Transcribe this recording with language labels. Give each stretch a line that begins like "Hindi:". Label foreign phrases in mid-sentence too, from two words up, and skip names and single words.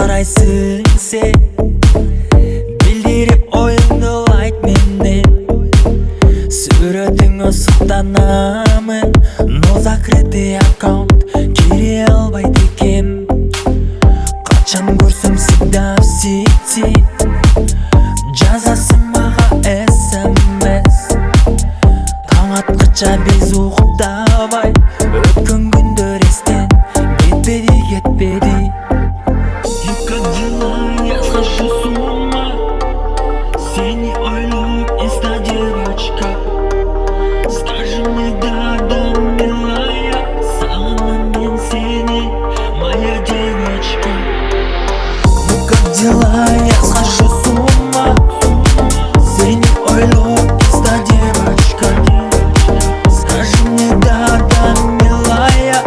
Kazakh: қайдасың сен? Білдіріп ойыңды лайк менен. Суретіңе сұқтанамын,
Russian: но закрытый аккаунт
Kazakh: кіре албайды екем. Қачан көрсем
Russian: всегда в сети,
Kazakh: жазасың маға SMS. Таң атқанша без уйқыдабай, өткен күндер естен кетпеді.
Russian: И как дела, я схожу с ума.
Kazakh: Сені ойлап
Russian: инста девочка. Скажи мне да, милая.
Kazakh: Сағынам мен сені,
Russian: моя девочка. Ну как дела, я схожу с ума.
Kazakh: Сені ойлап
Russian: инста девочка. Скажи мне да, милая.